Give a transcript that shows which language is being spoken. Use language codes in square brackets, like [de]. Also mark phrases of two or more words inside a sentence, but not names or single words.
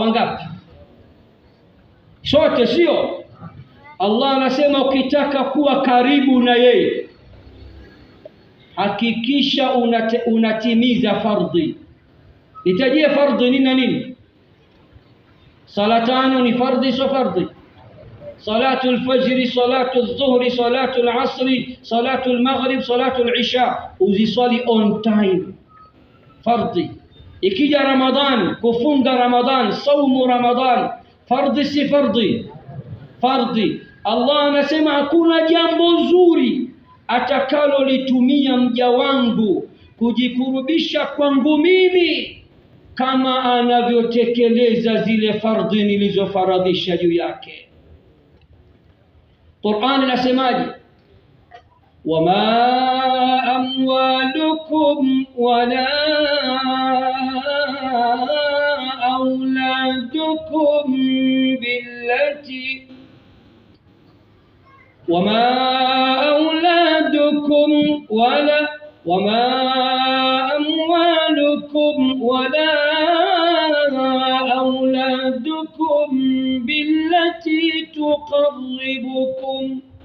[sw] Wangapi? Sote, sio? Allah anasema ukitaka kuwa karibu na yeye, hakikisha unatimiza fardhi. Nitajie fardhi nini na nini? Sala tano ni fardhi, sio fardhi? [ar] صلاة الفجر، صلاة الظهر، صلاة العصر، صلاة المغرب، صلاة العشاء, uziswali [en] on time, [ar] fardhi. [sw] Ikija Ramadhan, kufunga Ramadhan, saumu Ramadhan, fardhi si fardhi? Fardhi. Allah anasema hakuna jambo zuri atakalolitumia mja wangu kujikurubisha kwangu mimi kama anavyotekeleza zile fardhi nilizofaradhisha juu yake. [ar] Qur'an inasemaje? وما أموالكم ولا أولادكم بالتي وما أولادكم وما أموالكم ولا أولادكم بالتي تقربكم